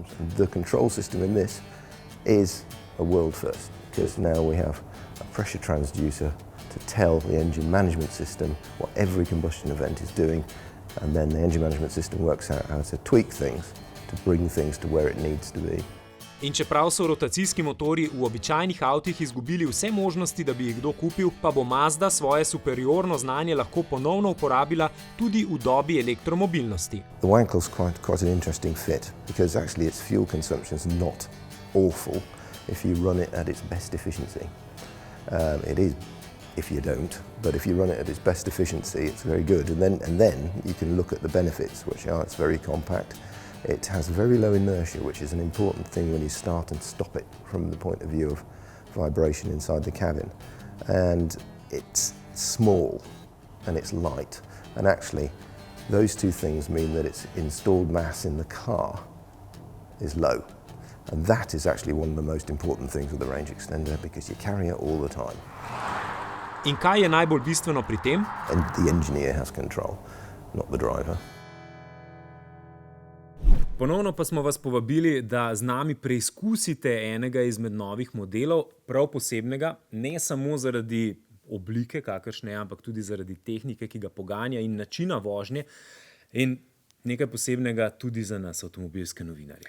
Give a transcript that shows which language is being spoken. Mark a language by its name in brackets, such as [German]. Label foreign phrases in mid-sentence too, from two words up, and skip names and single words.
[English] And the control system in this is a world first, because now we have a pressure transducer to tell the engine management system what every combustion event is doing, and then the engine management system works out how to tweak things to bring things to where it needs to be. [Slovenian] In čeprav so rotacijski motorji v običajnih avtih izgubili vse možnosti, da bi jih kdo kupil, pa bo Mazda svoje superiorno znanje lahko ponovno uporabila tudi v dobi elektromobilnosti. [English] The Wankel's quite an interesting fit, because actually its fuel consumption is not awful if you run it at its best efficiency. It is if you don't, but if you run it at its best efficiency, it's very good. And then you can look at the benefits, which are it's very compact. It has very low inertia, which is an important thing when you start and stop it from the point of view of vibration inside the cabin. And it's small and it's light. And actually, those two things mean that its installed mass in the car is low. And that is actually one of the most important things with the range extender, because you carry it all the time. [Slovenian] In kaj je najbolj bistveno pri tem? [English] And the engineer has control, not the driver. [Slovenian] Ponovno pa smo vas povabili, da z nami preizkusite enega izmed novih modelov, prav posebnega, ne samo zaradi oblike, kakršne, ampak tudi zaradi tehnike, ki ga poganja, in načina vožnje, in nekaj posebnega tudi za nas, avtomobilske novinarje.